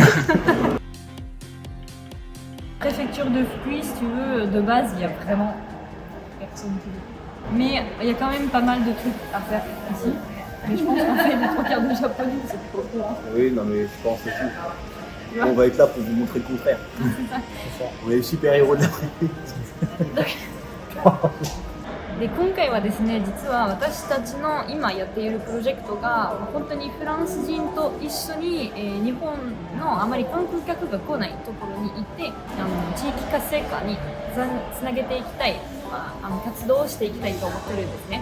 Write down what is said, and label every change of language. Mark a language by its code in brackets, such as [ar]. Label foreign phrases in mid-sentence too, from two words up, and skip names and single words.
[fr] Préfecture de Fukui, si tu veux, de base, il y a vraiment personne qui veut. Mais il y a quand même pas mal de trucs à faire ici. Mais je pense qu'en fait, les trois quarts des Japonais, c'est pas au courant. Oui, non mais je pense aussi. On va être là pour vous montrer le contraire. On est les super-héros de la République. [ja] で今回はですね、実は私たちの今やっているプロジェクトが本当にフランス人と一緒に、日本のあまり観光客が来ないところに行って地域活性化につなげていきたい、活動をしていきたいと思ってるんですね。